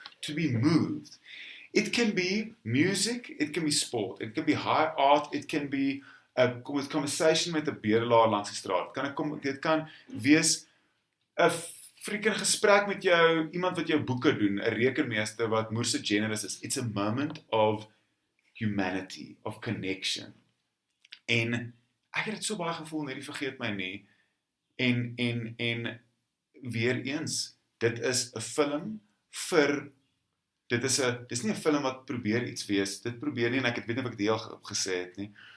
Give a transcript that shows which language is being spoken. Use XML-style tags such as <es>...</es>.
<en>To be moved. It can be music, it can be sport, it can be high art, it can be with conversation</en> <af>met 'n bedelaar langs die straat. Dit kan wees 'n freaking gesprek met jou, iemand wat jou boeke doen, 'n rekenmeester wat moerse generous is.</af> <en>It's a moment of humanity, of connection.</en> <af>En ek het dit so baie gevoel in hierdie vergeet my nie. En weer eens, dit is 'n film vir dis nie 'n film wat probeer iets wees. Dit probeer nie en ek weet nie of ek dit al gesê het nie.</af>